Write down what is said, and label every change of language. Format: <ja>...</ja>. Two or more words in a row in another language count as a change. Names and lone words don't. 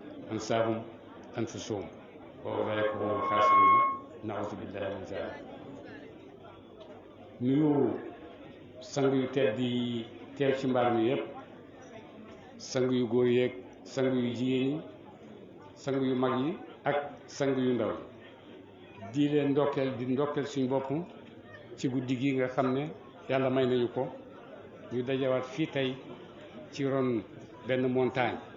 <ar>أنساهم أنفسهم وأولئك هم الخاسرون نعوذ بالله من ذلك.</ar> <wo>nuyu sang yu tedd yi teew ci mbaar mi yépp, sang yu góor yeeg sang yu jigéen yi, sang yu mag yi ak sang yu ndaw di leen ndokkeel di ndokkeel suñu bopp ci guddi gi nga xam ne yàlla may nañu ko ñu dajawaat fii tey ci ron benn montagne,</wo>